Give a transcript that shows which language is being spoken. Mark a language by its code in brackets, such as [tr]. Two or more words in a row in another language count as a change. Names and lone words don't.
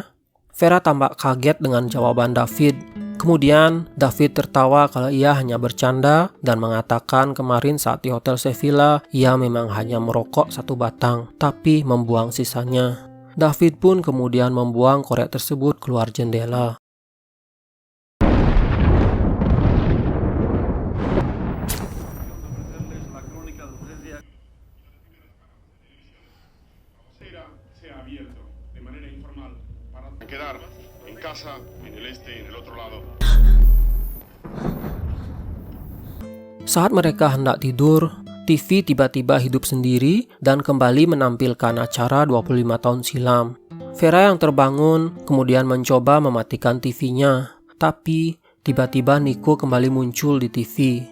[id] Vera tampak kaget dengan jawaban David. Kemudian, David tertawa kalau ia hanya bercanda dan mengatakan kemarin saat di Hotel Sevilla, ia memang hanya merokok 1 batang, tapi membuang sisanya. David pun kemudian membuang korek tersebut keluar jendela. [es] Quedar en casa, en el este y en el otro lado. [id] Saat mereka hendak tidur, TV tiba-tiba hidup sendiri dan kembali menampilkan acara 25 tahun silam. Vera yang terbangun kemudian mencoba mematikan TV-nya, tapi tiba-tiba Nico kembali muncul di TV.